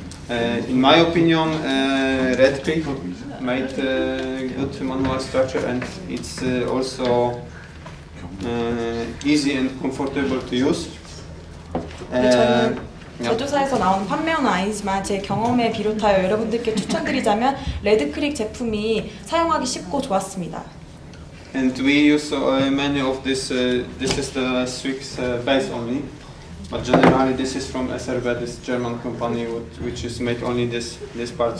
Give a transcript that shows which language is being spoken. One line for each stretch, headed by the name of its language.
English: In my opinion, Red Creek made good manual structure, and it's also easy and comfortable to use.
Korean: 제조사에서 나온 판매원은 아니지만 제 경험에 비롯하여 여러분들께 추천드리자면 레드크릭 제품이 사용하기 쉽고 좋았습니다.
English: And we use many of this. This is the Swiss base only, but generally this is from SRB, this German company, which is made only this part.